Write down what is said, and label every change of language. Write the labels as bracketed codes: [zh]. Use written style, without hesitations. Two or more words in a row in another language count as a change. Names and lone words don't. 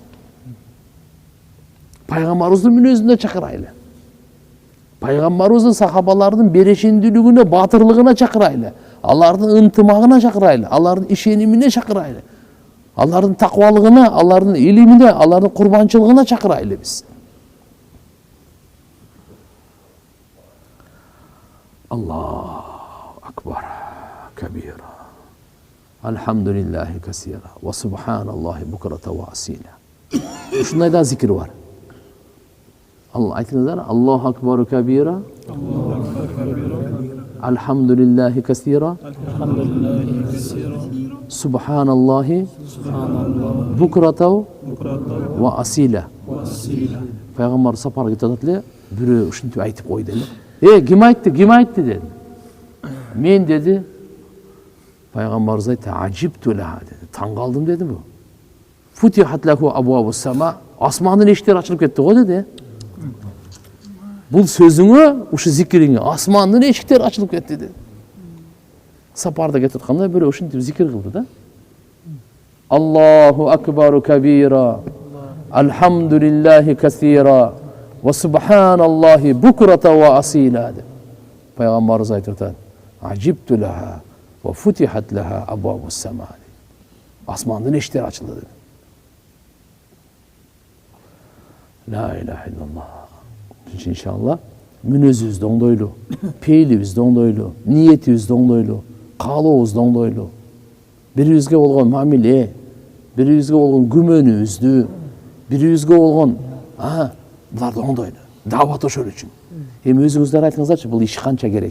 [ky] Пайгамбарыбыздын мүнөзүнө чакырайлы. Пайгамбарыбыздын сахабаларынын берешиндүүлүгүнө, батырлыгына чакырайлы. Алардын ынтымагына чакырайлы, алардын ишенимине чакырайлы. Алардын таквалыгына, алардын илимине, алардын курбанчылыгына чакырайлы биз. [ar] الله أكبر كبيرا. الحمد لله كثيرا. وسبحان الله بكرة وأصيلا. [ky] Ушундай да зикир бар. Айтыңыздар, [ar] الله أكبر كبيرا. الحمد لله كثيرا. سبحان الله بكرة وأصيلا. [ky] Пайгамбар сапарга кетип эле, бирөө ушинтип айтып койду эле. Ким айтты деди. Мен деди. Пайгамбарыбыз айтты: [ar] "عجبت لها" [ky] деди. Таң калдым деди бу. [ar] فتحت له أبواب السماء. [ky] Асмандын эшиктери ачылып кетти го деди. Бул сөзүңө, ушу зикириңе асмандын эшиктери ачылып кетти деди. Сапарда кетип атканда бирөө ушинтип зикир кылды да. [ar] الله أكبر كبيرا. الحمد لله كثيرا. وسبحان الله بكرة وأصيلا. [ky] Пайгамбарыбыз айтып атат: [ar] "عجبت لها وفتحت لها أبواب السماء." [ky] Асмандын эшиктери ачылды деди. [ar] لا إله إلا الله. [ky] İnşallah мүнөзүбүздү оңдойлу, пейлибизди оңдойлу, ниетибизди оңдойлу, каалообузду оңдойлу. Бирибизге болгон мамиле, бирибизге болгон күмөнүбүздү, бирибизге болгон буларды оңдойлу. Даават ошол үчүн. Эми өзүңүздөр айтыңыздарчы, бул иш канча керек?